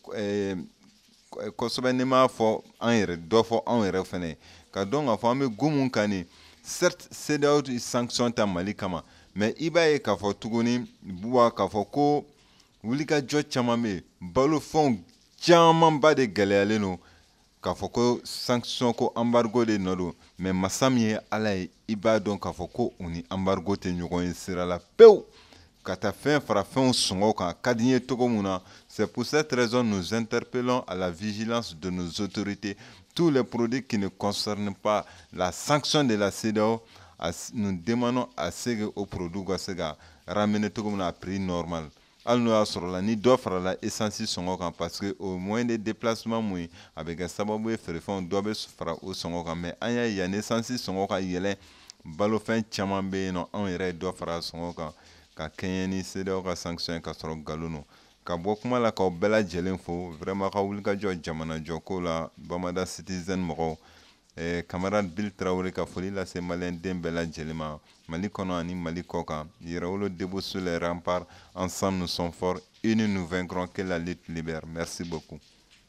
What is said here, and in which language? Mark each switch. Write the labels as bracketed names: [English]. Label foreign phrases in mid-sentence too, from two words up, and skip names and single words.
[Bambara] kosɛbɛ ni m'a fɔ an yɛrɛ dɔ fɔ anw yɛrɛ fɛnɛ ka dɔn k'a fɔ an bɛ go mun kan nin certes CEDEAO sanction ta Mali kama mais i b'a ye k'a fɔ tuguni buwa k'a fɔ ko wulikajɔ caman bɛ yen balofɛnw camanba de gɛlɛyalen don k'a fɔ ko sanction ko embargo de nɔ don mais masa min ye ala ye i b'a dɔn k'a fɔ ko u ni embargo tɛ ɲɔgɔn ye sira la pewu ka taa fɛn fara fɛnw sɔngɔ kan a ka di n ye cogo min na [French] c'est pour cette raison nous interpellons à la vigilance de nos autorités tous les produits qui ne concernent pas la sanction de la CEDEAO nous demandons à ce que [Bambara] o produit ka se ka ramener cogo min na [French] à prix normal [Bambara] hali n'o y'a sɔrɔ la ni dɔ farala essence sɔngɔ kan [French] parce que au moyen de déplacement [Bambara] mun a bɛ kɛ sababu ye feerefɛnw dɔ bɛ fara o sɔngɔ kan mais an y'a ye yanni essence sɔngɔ ka yɛlɛn balofɛn caman bɛ yen nɔ anw yɛrɛ ye dɔ fara sɔngɔ kan ka kɛɲɛ ni CEDEAO ka sanction ka sɔrɔ nkalon don ka bɔ kuma la k'aw bɛɛ lajɛlen fo vraiment ka wulikajɔ jamana jɔko la Bamada citizen mɔgɔw camarade Bill Traoré ka foli lase maliyɛnden bɛɛ lajɛlen ma Mali kɔnɔ ani Mali kɔ kan yɛrɛwolo [French] debout sur les remparts ensemble nous sommes forts unis nous vaincrons que la lutte libère merci beaucoup.